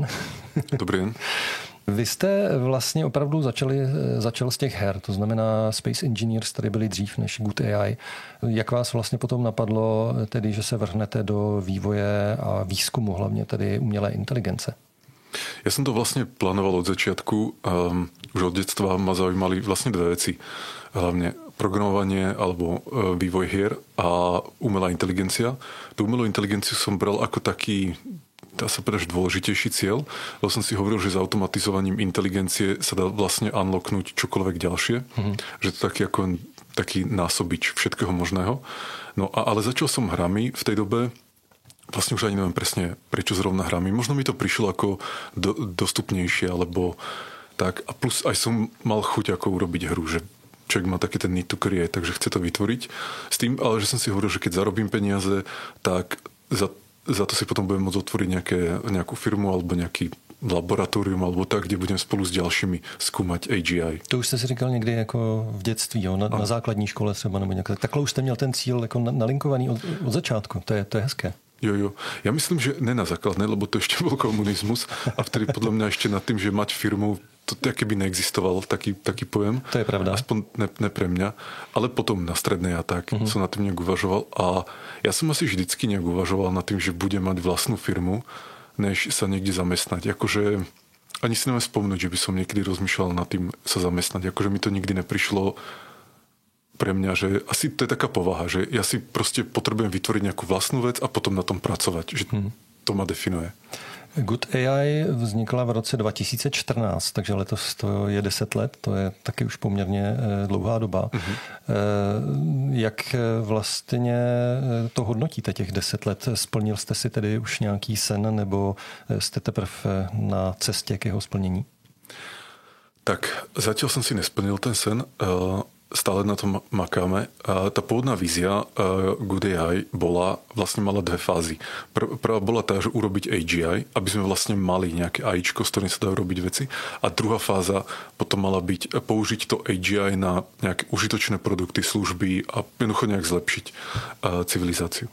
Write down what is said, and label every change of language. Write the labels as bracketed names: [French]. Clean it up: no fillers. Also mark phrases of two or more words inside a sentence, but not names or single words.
[Czech] Dobrý den. Vy jste vlastně opravdu začal z těch her, to znamená Space Engineers tady byli dřív než Good AI. Jak vás vlastně potom napadlo, tedy, že se vrhnete do vývoje a výzkumu, hlavně tedy umělé inteligence? [Slovak] Ja som to vlastne plánoval od začiatku. Už od detstva ma zaujímali vlastne dve veci. Hlavne programovanie alebo vývoj hier a umelá inteligencia. Tú umelú inteligenciu som bral ako taký, dá sa povedať, dôležitejší cieľ, lebo som si hovoril, že s automatizovaním inteligencie sa dá vlastne unlocknúť čokoľvek ďalšie. Že to taký násobič všetkého možného. No ale začal som hrami v tej dobe. Vlastne už ani neviem presne, prečo zrovna hrami. Možno mi to prišlo ako dostupnejšie, alebo tak. A plus aj som mal chuť ako urobiť hru, že človek má taký ten [English] need to create, [Slovak] takže chce to vytvoriť. S tým, ale že som si hovoril, že keď zarobím peniaze, tak za to si potom budem môcť otvoriť nejakú firmu alebo nejaký laboratorium alebo tak, kde budem spolu s ďalšími skúmať AGI. [Czech] To už jste si říkal někdy jako v dětství, jo? Na základní škole třeba nebo nějak. Takhle už jste měl ten cíl jako nalinkovaný od začátku. To je hezké. Jo. [Slovak] Ja myslím, že ne na základné, lebo to ešte bol komunizmus a vtedy podľa mňa ešte nad tým, že mať firmu, to keby neexistoval taký pojem. [Czech] To je pravda. [Slovak] Aspoň ne pre mňa. Ale potom na strednej a tak som nad tým nejak uvažoval a ja som asi vždycky nejak uvažoval nad tým, že budem mať vlastnú firmu, než sa niekde zamestnať. Akože ani si neviem spomnúť, že by som niekedy rozmýšľal nad tým sa zamestnať. Akože mi to nikdy neprišlo pre mňa, že asi to je taká povaha, že ja si proste potrebujem vytvoriť nejakú vlastnú vec a potom na tom pracovať, že to ma definuje. [Czech] Good AI vznikla v roce 2014, takže letos to je 10 let, to je taky už poměrně dlouhá doba. Jak vlastně to hodnotíte těch 10 let? Splnil jste si tedy už nějaký sen nebo jste teprve na cestě k jeho splnění? [Slovak] Tak zatiaľ som si nesplnil ten sen, stále na tom makáme. Tá pôvodná vízia Good AI mala dve fázy. Prvá bola tá, že urobiť AGI, aby sme vlastne mali nejaké AIčko, s ktorým sa dajú robiť veci. A druhá fáza potom mala byť použiť to AGI na nejaké užitočné produkty, služby a jednoducho nejak zlepšiť civilizáciu.